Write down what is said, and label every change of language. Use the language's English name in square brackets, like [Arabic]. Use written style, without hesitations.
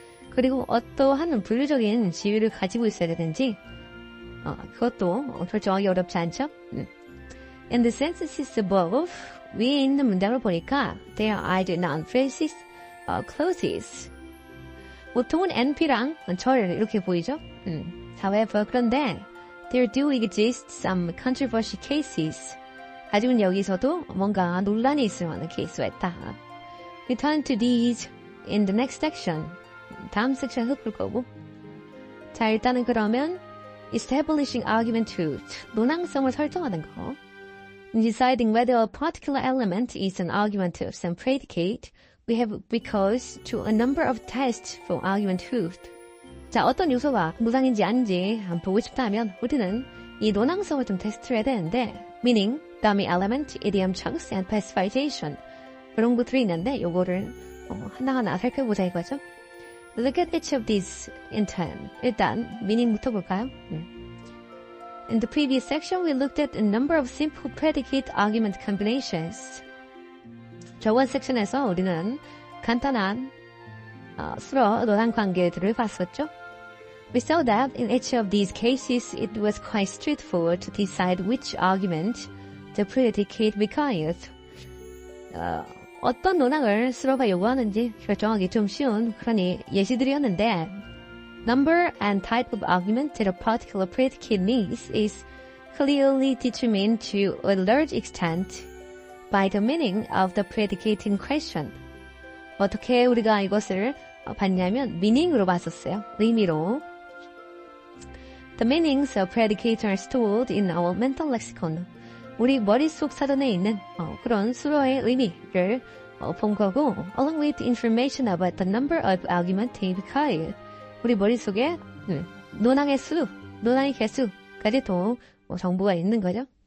[Korean] 그리고 어떠한 분류적인 지위를 가지고 있어야 되는지 그것도 결정하기 어렵지 않죠? [English] In the sentences above, [Korean] 위에 있는 문장을 보니까 [English] they are either noun phrases or clauses. [Korean] 보통은 NP랑 절 이렇게 보이죠? [English] However, [Korean] 그런데 [English] there do exist some controversial cases. [Korean] 아직은 여기서도 뭔가 논란이 있을 만한 케이스가 있다. [English] Return to these in the next section. [Korean] 다음 섹션 흡을 거고. 자, 일단은 그러면 [English] establishing argumenthood, [Korean] 논항성을 설정하는 거. [English] Deciding whether a particular element is an argument of some predicate, we have recourse to a number of tests for argumenthood. [Korean] 자, 어떤 요소가 논항인지 아닌지 한번 보고 싶다면 우리는 이 논항성을 좀 테스트를 해야 되는데, [English] meaning, dummy element, idiom chunks, and pacification. [Korean] 그런 것들이 있는데 요거를 하나하나 살펴보자 이거죠. [English] Look at each of these in turn. [Korean] 일단 meaning부터 볼까요? [English] In the previous section, we looked at a number of simple predicate argument combinations. [Korean] 저번 섹션에서 우리는 간단한 수로 논항 관계들을 봤었죠. [English] We saw that in each of these cases, it was quite straightforward to decide which argument the predicate required. [Korean] 어떤 논항을 수로가 요구하는지 결정하기 좀 쉬운 그런 예시들이었는데, [English] number and type of argument that a particular predicate needs is clearly determined to a large extent by the meaning of the predicate in question. [Korean] 어떻게 우리가 이것을 봤냐면 meaning으로 봤었어요. 의미로. [English] The meanings of predicates are stored in our mental lexicon. [Korean] 우리 머릿속 사전에 있는 그런 수로의 의미를 본 거고, [English] along with information about the number of arguments required. [Korean] 우리 머릿속에 논항의 수, 논항의 개수까지도 정보가 있는 거죠.